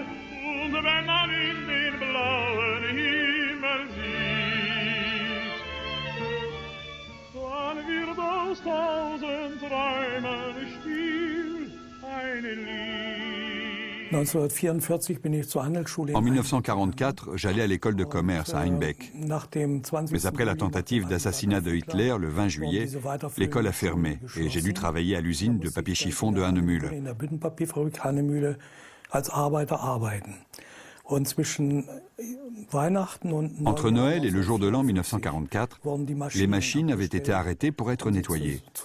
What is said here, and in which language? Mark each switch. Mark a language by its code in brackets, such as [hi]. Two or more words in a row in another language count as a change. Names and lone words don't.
[de] Und wenn man in den blauen Himmel sieht, dann wird aus 1000 Träumen still ein Lied. [fr] En 1944, j'allais à l'école de commerce à Einbeck. Mais après la tentative d'assassinat de Hitler, le 20 juillet, l'école a fermé et j'ai dû travailler à l'usine de papier chiffon de Hannemühle. Entre Noël et le jour de l'an 1944, les machines avaient été arrêtées pour être nettoyées.